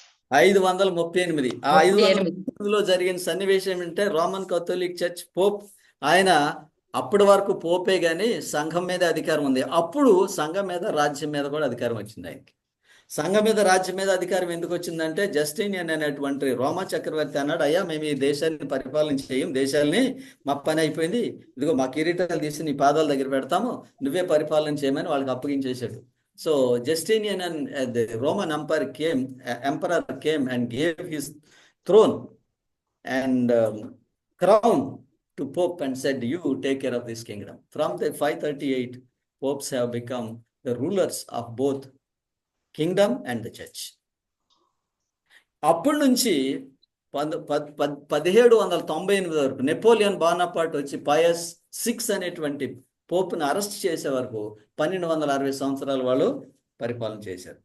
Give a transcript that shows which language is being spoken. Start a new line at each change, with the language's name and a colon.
Telugu: 538. ఆ 538లో జరిగిన సన్నివేశం ఏమంటే, రోమన్ కథోలిక్ చర్చ్ పోప్ ఆయన అప్పటి వరకు పోపే కానీ సంఘం మీద అధికారం ఉంది. అప్పుడు సంఘం మీద రాజ్యం మీద కూడా అధికారం వచ్చింది ఆయనకి. సంఘం మీద రాజ్యం మీద అధికారం ఎందుకు వచ్చిందంటే జస్టినియన్ అనేటువంటి రోమా చక్రవర్తి అన్నాడు, అయ్యా మేము ఈ దేశాన్ని పరిపాలన చేయం, దేశాలని మా పని అయిపోయింది, ఇదిగో మా కిరీటాలు తీసి నీ పాదాల దగ్గర పెడతాము, నువ్వే పరిపాలన చేయమని వాళ్ళకి అప్పగించేశాడు.
English: So Justinian and the Roman emperor came and gave his throne and crown to Pope and said, you take care of this kingdom. From the 538, popes have become the rulers of both kingdom and the church.
Telugu: అప్పటి నుంచి 1798 వరకు Napoleon బోనాపార్ట్ వచ్చి pious 6 అనేటువంటి పోపును arrest చేసే వరకు 1260 సంవత్సరాలు వాళ్ళు పరిపాలన చేశారు.